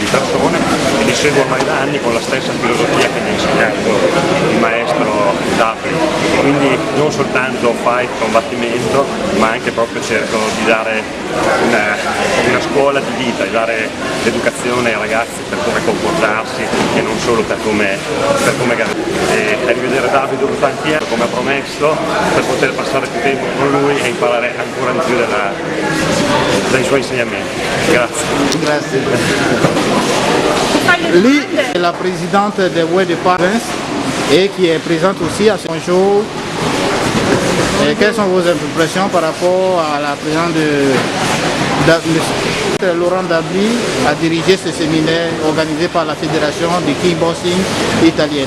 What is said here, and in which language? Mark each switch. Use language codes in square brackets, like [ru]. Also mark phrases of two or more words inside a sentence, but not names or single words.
[it] persone e li seguo ormai da anni con la stessa filosofia che mi ha insegnato il maestro Dabli, quindi non soltanto fight, combattimento, ma anche proprio cerco di dare una scuola di vita, di dare l'educazione ai ragazzi per come comportarsi e non solo per come e rivedere Davide dopo tanti anni come ha promesso per poter passare più tempo con lui e imparare ancora di più dai suoi insegnamenti. Grazie. [fr] Lui est la présidente de WED de Paris et qui est présente aussi à ce jour. Et quelles sont vos impressions par rapport à la présence de Laurent Dabli a dirigé ce séminaire organisé par la Fédération de kickboxing italienne?